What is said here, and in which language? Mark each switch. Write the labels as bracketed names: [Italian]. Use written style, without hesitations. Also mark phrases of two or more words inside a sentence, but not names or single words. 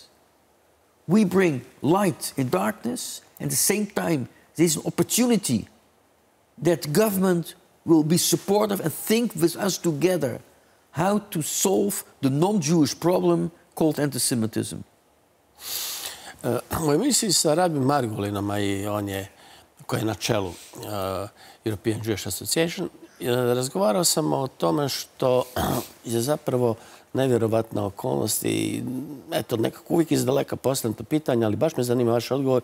[English] We bring light in darkness, and at the same time, there's an opportunity that government will be supportive and think with us together how to solve the non-Jewish problem called antisemitism. [Bosnian] U emisiji sa rabin Margolinom, i on je, koji je na čelu European Jewish Association, razgovarao sam o tome što je zapravo nevjerovatna okolnost i eto, nekako uvijek izdaleka postavljam to pitanje, ali baš me zanima vaš odgovor.